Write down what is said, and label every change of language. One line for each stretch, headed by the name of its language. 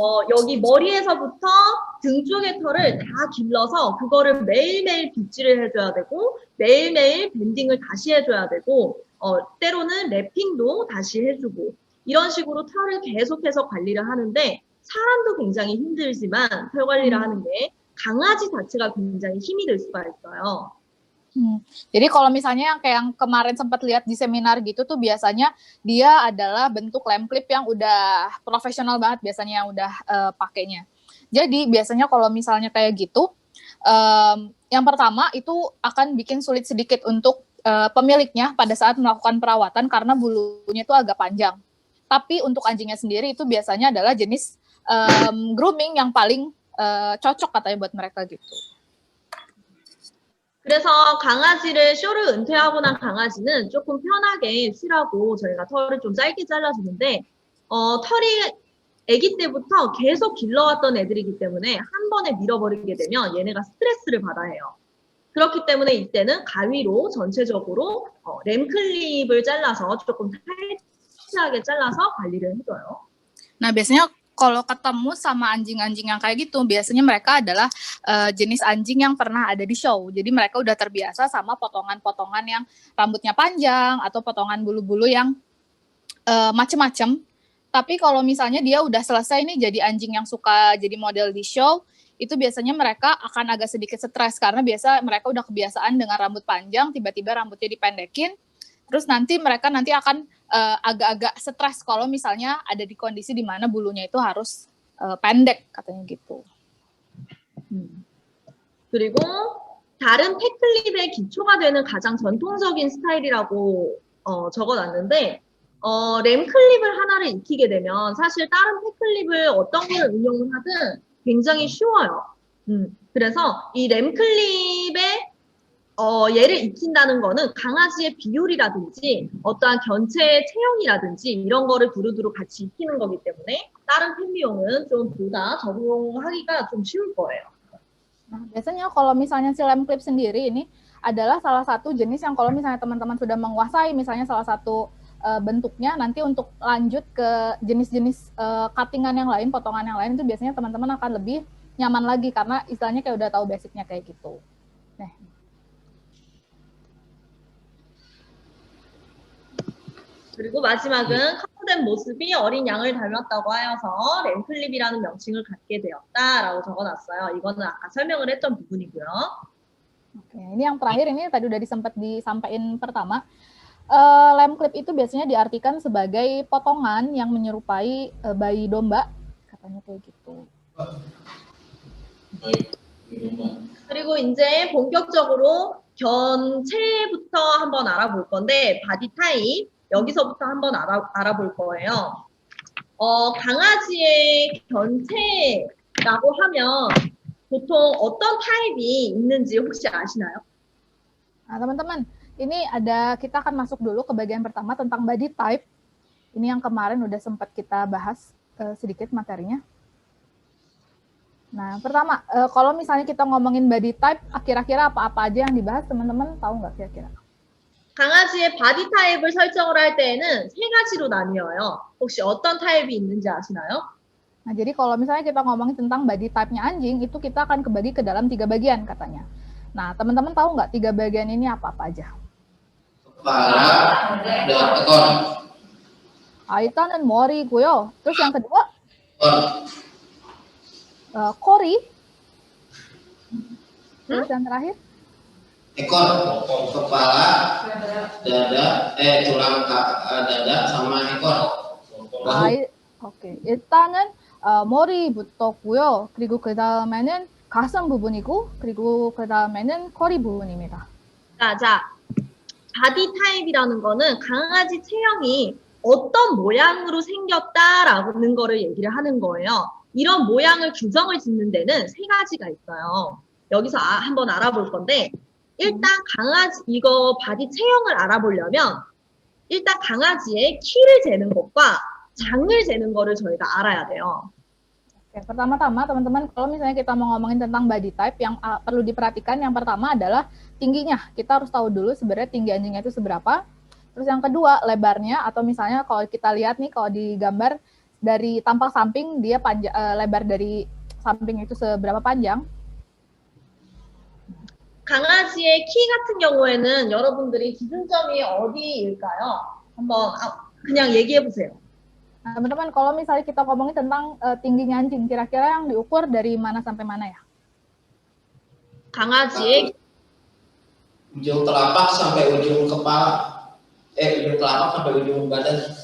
Korean: 여기 머리에서부터 등 쪽의 털을 다 길러서 그거를 매일매일 빗질을 해줘야 되고 매일매일 밴딩을 다시 해줘야 되고 때로는 랩핑도 다시 해주고 이런 식으로 털을 계속해서 관리를 하는데 사람도 굉장히 힘들지만 털 관리를 하는 게 강아지 자체가 굉장히 힘이 될 수가 있어요.
Indonesian: Jadi kalau misalnya yang kayak yang kemarin sempat lihat di seminar gitu tuh biasanya dia adalah bentuk lamb clip yang udah profesional banget biasanya yang udah pakainya. Jadi biasanya kalau misalnya kayak gitu, yang pertama itu akan bikin sulit sedikit untuk pemiliknya pada saat melakukan perawatan karena bulunya itu agak panjang. Tapi untuk anjingnya sendiri itu biasanya adalah jenis grooming yang paling cocok katanya buat mereka gitu.
Korean: 그래서 강아지를 쇼를 은퇴하고 난 강아지는 조금 편하게 쉬라고 저희가 털을 좀 짧게 잘라주는데 털이 아기 때부터 계속 길러왔던 애들이기 때문에 한 번에 밀어버리게 되면 얘네가 스트레스를 받아야 해요. 그렇기 때문에 이때는 가위로 전체적으로 램클립을 잘라서 조금 타이트하게 잘라서 관리를 해줘요.
Indonesian: Nah, biasanya kalau ketemu sama anjing-anjing yang kayak gitu, biasanya mereka adalah jenis anjing yang pernah ada di show. Jadi mereka udah terbiasa sama potongan-potongan yang rambutnya panjang atau potongan bulu-bulu yang macem-macem. Tapi kalau misalnya dia udah selesai nih jadi anjing yang suka jadi model di show, itu biasanya mereka akan agak sedikit stres karena biasa mereka udah kebiasaan dengan rambut panjang, tiba-tiba rambutnya dipendekin, terus mereka akan agak-agak stres kalau misalnya ada di kondisi di mana bulunya itu harus pendek katanya gitu.
Korean: 그리고 다른 펫클립의 기초가 되는 가장 전통적인 스타일이라고 적어놨는데 램클립을 하나를 익히게 되면 사실 다른 펫클립을 어떤 걸 응용을 하든 굉장히 쉬워요. 그래서 이 램클립의 얘를 익힌다는 거는 강아지의 비율이라든지 어떠한 견체의 체형이라든지 이런 거를 두루두루 같이 익히는 거기 때문에 다른 팬비용은 좀 보다 적용하기가 좀 쉬울 거예요.
Indonesian: Nah, biasanya kalau misalnya si lem clip sendiri ini adalah salah satu jenis yang kalau misalnya teman-teman sudah menguasai misalnya salah satu bentuknya, nanti untuk lanjut ke jenis-jenis cuttingan yang lain, potongan yang lain itu biasanya teman-teman akan lebih nyaman lagi karena istilahnya kayak udah tahu basicnya kayak gitu. Nah.
Korean: 그리고 마지막은 커버된 모습이 어린 양을 닮았다고 하여서 램클립이라는 명칭을 갖게 되었다라고 적어놨어요. 이거는 아까 설명을 했던 부분이고요.
Indonesian: Oke, ini yang terakhir ini tadi udah disampaikan pertama. Lamb clip itu biasanya diartikan sebagai potongan yang menyerupai bayi domba, katanya kayak gitu.
Korean: 그리고 이제 본격적으로 견체부터 한번 알아볼 건데 바디 타입 여기서부터 한번 알아볼 거예요. 강아지의 견체라고 하면 보통 어떤 타입이 있는지 혹시 아시나요?
Indonesian: Nah, teman-teman, ini kita akan masuk dulu ke bagian pertama tentang body type. Ini yang kemarin udah sempat kita bahas sedikit materinya. Nah, pertama, kalau misalnya kita ngomongin body type, kira-kira apa-apa aja yang dibahas, teman-teman tahu nggak kira-kira?
Korean: 강아지의 바디 타입을 설정을 할 때에는 세 가지로 나뉘어요. 혹시 어떤 타입이 있는지 아시나요?
Indonesian: Nah, jadi kalau misalnya kita ngomongin tentang body type-nya anjing, itu kita akan kebagi ke dalam 3 bagian katanya. Nah, teman-teman tahu nggak 3 bagian ini apa-apa aja? Kepala dan ekor.
Korean: Iltan은 머리고요.
Indonesian: Terus yang kedua? Kori. Terus yang terakhir? Ekor, kepala, dada, tulang dada sama ekor.
Korean: 오케이. 일단은 머리부터고요. 그리고 그 다음에는 가슴 부분이고, 그리고 그 다음에는 허리 부분입니다. 자, 바디 타입이라는 거는 강아지 체형이 어떤 모양으로 생겼다라는 거를 얘기를 하는 거예요. 이런 모양을 규정을 짓는 데는 3가지가 있어요. 여기서 한번 알아볼 건데 일단 이거 바디 체형을 알아보려면 일단 강아지의 키를 재는 것과 장을 재는 거를 저희가 알아야 돼요.
Indonesian: Oke, pertama-tama teman-teman kalau misalnya kita mau ngomongin tentang body type yang perlu diperhatikan yang pertama adalah tingginya. Kita harus tahu dulu sebenarnya tinggi anjingnya itu seberapa. Terus yang kedua lebarnya atau misalnya kalau kita lihat nih kalau di gambar dari tampak samping dia lebar dari samping itu seberapa panjang.
Korean: 강아지의 키 같은 경우에는 여러분들이 기준점이 어디일까요? 한번 그냥 얘기해 보세요.
Indonesian: Nah, teman-teman, kalau misalnya kita ngomongin tentang tingginya anjing, kira-kira yang diukur dari mana sampai mana ya?
Korean: 강아지의
Indonesian: ujung telapak sampai ujung kepala, ujung telapak sampai ujung badan.